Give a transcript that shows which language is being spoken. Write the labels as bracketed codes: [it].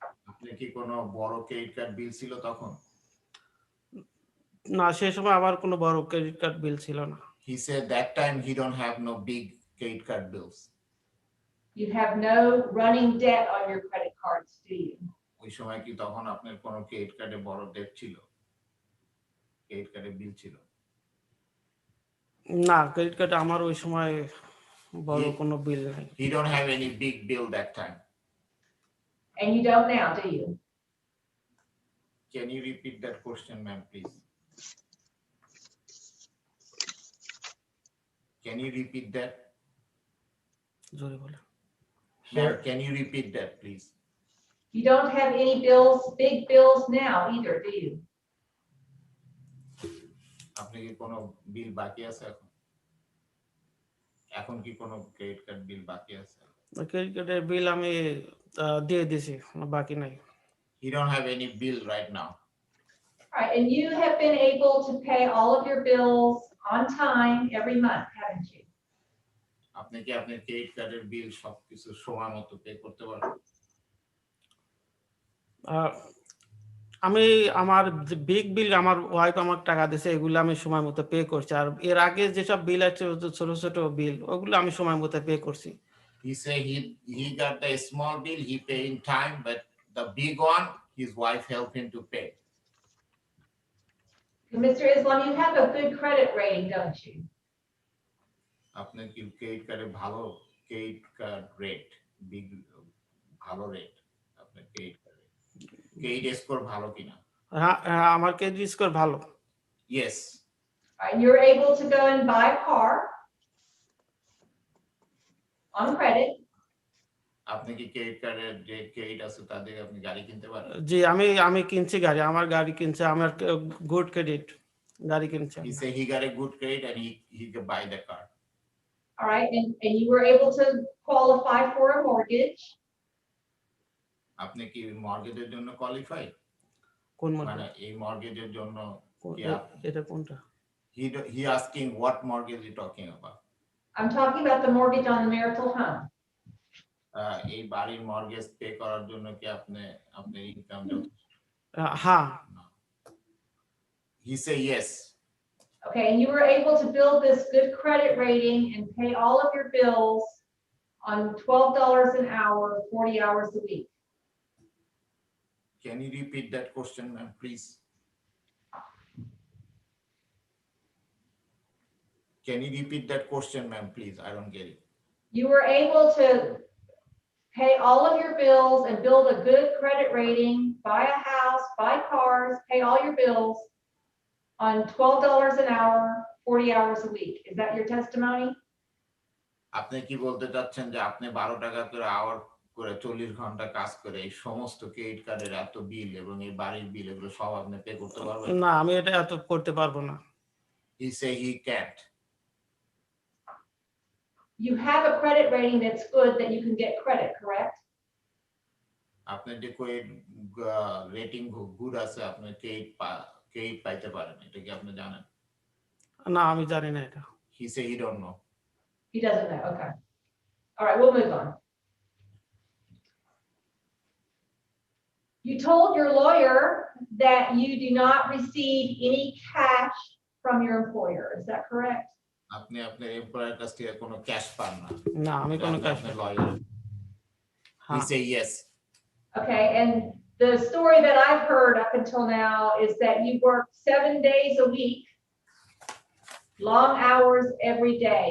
[bn] আপনার কি কোনো বড় ক্রেডিট কার্ড বিল ছিল তখন? না, সেই সময় আমার কোনো বড় ক্রেডিট কার্ড বিল ছিল না। [en] He said that time he don't have no big credit card bills. You have no running debt on your credit cards, do you? [bn] ওই সময় কি তখন আপনার কোনো ক্রেডিট কার্ডে বড় ডেট ছিল? ক্রেডিট কার্ডে বিল ছিল? না, ক্রেডিট কার্ডে আমার ওই সময় বড় কোনো বিল নাই। [en] He don't have any big bill that time. And you don't now, do you? Can you repeat that question, ma'am, please? Can you repeat that? [bn] জোরে বলে। [en] Ma'am, can you repeat that, please? You don't have any bills, big bills now either, do you? [bn] আপনি কি কোনো বিল বাকি আছে এখন? এখন কি কোনো ক্রেডিট কার্ড বিল বাকি আছে? ক্রেডিট কার্ডের বিল আমি দিয়ে দিয়েছি, বাকি নাই। [en] He don't have any bill right now. All right, and you have been able to pay all of your bills on time every month, haven't you? [bn] আপনি কি আপনার ক্রেডিট কার্ডের বিল সবকিছু সময় মতো পে করতে পারেন? আমি আমার যে বিগ বিল আমার ওয়াইফ আমাকে টাকা দিয়েছে, এগুলো আমি সময় মতো পে করছি। আর এর আগে যেসব বিল আছে ছোট ছোট বিল, ওগুলো আমি সময় মতো পে করছি। [en] He say he got the small bill, he pay in time, but the big one, his wife help him to pay. Mr. Islam, you have a good credit rating, don't you? [bn] আপনার কি credit কার্ডে ভালো credit card rate, big ভালো rate আপনার credit কার্ডে? Credit score ভালো কিনা? হ্যাঁ, আমার ক্রেডিট স্কোর ভালো। [en] Yes. All right, you're able to go and buy a car on credit. [bn] আপনি কি ক্রেডিট কার্ডের যে ক্রেডিট আছে তাদের আপনি গাড়ি কিনতে পারেন? জি, আমি কিনছি গাড়ি, আমার গাড়ি কিনছে, আমার গুড ক্রেডিট গাড়ি কিনছে। [en] He say he got a good credit and he could buy the car. All right, and you were able to qualify for a mortgage. [bn] আপনি কি মর্গেজের জন্য কোয়ালিফাই? কোন মানে এই মর্গেজের জন্য কি এটা কোনটা? [en] he asking what mortgage you talking about? I'm talking about the mortgage on the marital home. [bn] এই বাড়ির মর্গেজ পে করার জন্য কি আপনার ইনকাম যথেষ্ট? হ্যাঁ। [en] He say yes. Okay, and you were able to build this good credit rating and pay all of your bills on $12 an hour, 40 hours a week. Can you repeat that question, ma'am, please? Can you repeat that question, ma'am, please? I don't get it. You were able to pay all of your bills and build a good credit rating, buy a house, buy cars, pay all your bills on $12 an hour, 40 hours a week. Is that your testimony? [bn] আপনি কি বলতে চাচ্ছেন যে আপনি 12 টাকা করে hour করে 40 ঘন্টা কাজ করে এই সমস্ত ক্রেডিট কার্ডের এত বিল এবং এই বাড়ির বিল এগুলো সব আপনি পে করতে পারবেন? না, আমি এটা এত করতে পারবো না। [en] He say he can't. You have a credit rating that's good that you can get credit, correct? [bn] আপনার যে ক্রেডিট রেটিং গুড আছে আপনি ক্রেডিট পাইতে পারেন, এটা কি আপনি জানেন? না, আমি জানি না এটা। [en] He say he don't know. He doesn't know, okay. All right, we'll move on. You told your lawyer that you do not receive any cash from your employer, is that correct? [bn] আপনি আপনার employer কাছ থেকে কোনো cash পান না। না আমি কোনো কাজ আপনার লয়ার। [en] He [bn] হ্যাঁ [en] say yes. Okay, and the story that I've heard up until now is that you work 7 days a week, long hours every day.